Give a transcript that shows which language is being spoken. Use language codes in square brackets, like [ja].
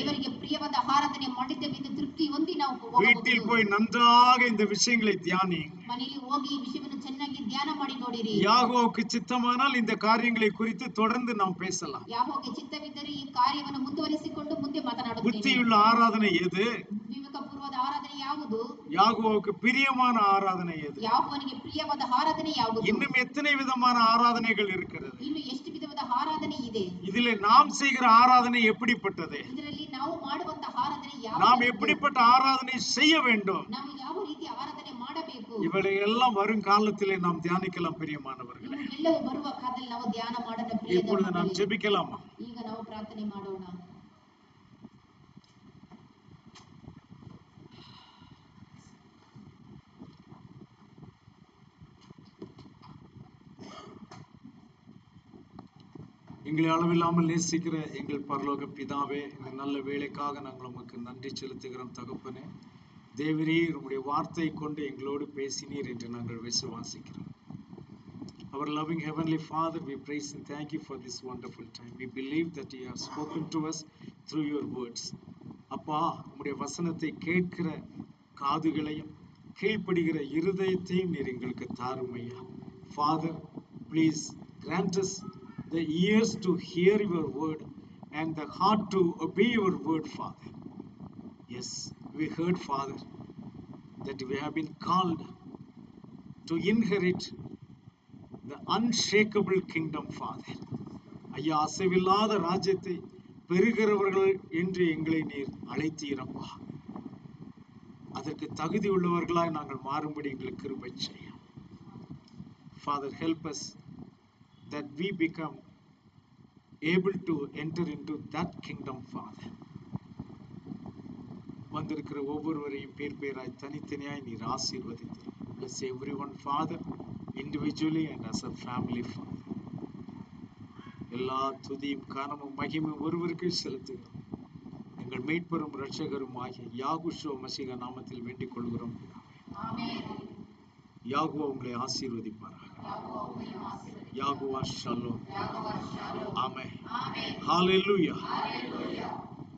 [kn] ದೇವರಿಗೆ ಪ್ರಿಯವಾದ ಆರಾಧನೆ ಮಾಡಿದ್ದೇವೆ ಎಂದು ತೃಪ್ತಿ ಹೊಂದಿ ನಾವು [ta] வீட்டில் [kn] ಹೋಗಬಹುದು. [ta] போய் நன்றாக இந்த விஷயங்களை தியானி. [kn] ಮನೆಯಲ್ಲಿ ಹೋಗಿ ಈ ವಿಷಯವನ್ನು ಚೆನ್ನಾಗಿ ಧ್ಯಾನ ಮಾಡಿ ನೋಡಿರಿ. [ta] யாகோவுக்கு சித்தமானால் இந்த காரியங்களை குறித்து தொடர்ந்து நாம் பேசலாம். [kn] ಯಾಹೋವನಿಗೆ ಚಿತ್ತವಿದ್ದರೆ ಈ ಕಾರ್ಯವನ್ನು ಮುಂದುವರಿಸಿಕೊಂಡು ನಡೆದುಕೊಂಡು ಮುಂದೆ ಮಾತನಾಡುತ್ತೇನೆ. ಬುದ್ಧಿಯುಳ್ಳ ಆರಾಧನೆ ಎದು? ವಿವೇಕಪೂರ್ವದ ಆರಾಧನೆ ಯಾವುದು? [ta] யாகோவுக்கு பிரியமான ஆராதனை எது? [kn] ಯಾಕೋವನಿಗೆ ಪ್ರಿಯವಾದ ಆರಾಧನೆ ಯಾವುದು? [ta] இன்னும் எத்தனை விதமான ஆராதனைகள் இருக்கிறது? [kn] ಇನ್ನು ಎಷ್ಟು ವಿಧವಾದ ಆರಾಧನೆ ಇದೆ? [ta] இதிலே நாம் செய்கிற ஆராதனை எப்படிப்பட்டது? [kn] ಇದರಲ್ಲಿ ನಾವು ಮಾಡುವಂತ ಆರಾಧನೆ ಯಾವುದು? [ta] நாம் எப்படிப்பட்ட ஆராதனை செய்ய வேண்டும்? [kn] ನಾವು ಯಾವ ರೀತಿ ಆರಾಧನೆ ಮಾಡಬೇಕು? [ta] இவளை எல்லாம் வரும் காலத்திலே நாம் தியானிக்கலாம் பிரியமானவர்களே. [kn] ಎಲ್ಲವೂ ಬರುವ ಕಾಲದಲ್ಲಿ ನಾವು ಧ್ಯಾನ ಮಾಡೋಣ ಪ್ರಿಯರೇ. [ta] இப்பொழுது நாம் ஜெபிக்கலாமா? [kn] ಈಗ ನಾವು ಪ್ರಾರ್ಥನೆ ಮಾಡೋಣ. [ta] எங்களை அளவில்லாமல் நேசிக்கிற எங்கள் பரலோக பிதாவே, இந்த நல்ல வேளைக்காக நாங்கள் உமக்கு நன்றி செலுத்துகிறோம் தகப்பனே. தேவரீர் உம்முடைய வார்த்தை கொண்டு எங்களோடு பேசினீர் என்று நாங்கள் விசுவாசிக்கிறோம். [en] Our loving heavenly Father, we praise and thank you for this wonderful time. We believe that you have spoken to us through your words. [ta] அப்பா, உம்முடைய வசனத்தை கேட்கிற காதுகளையும் கீழ்ப்படுகிற இருதயத்தையும் நீர் எங்களுக்கு தாரும் ஐயா. [en] Father, please grant us the ears to hear your word and the heart to obey your word, Father. Yes, we heard, Father, that we have been called to inherit the unshakable kingdom, Father. [ta] ஐயா, அசைவில்லாத ராஜ்யத்தை பெறுகிறவர்கள் என்று எங்களை நீர் அழைத்தீரப்பா. அதற்கு தகுதி உள்ளவர்களாய் நாங்கள் மாறும்படி எங்களுக்கு கிருபை செய்யும். [en] Father, help us that we become able to enter into that kingdom, Father. [ta] வந்திருக்கிற ஒவ்வொருவரையும் பேர் பேராய் தனித்தனியாய் நீர் ஆசீர்வதித்து [en] bless everyone, Father, individually and as a family, Father. [ta] எல்லா துதியும் கனமும் மகிமையும் ஒருவருக்கு செலுத்துகிறோம். எங்கள் மீட்பரும் இரட்சகரும் ஆகிய யாகுஷோ மசீக நாமத்தில் வேண்டிக் கொள்கிறோம். யாகுவா உங்களை ஆசீர்வதிப்பாராக. யாகுவா ஷலோம். ஆமென். ஹalleluya.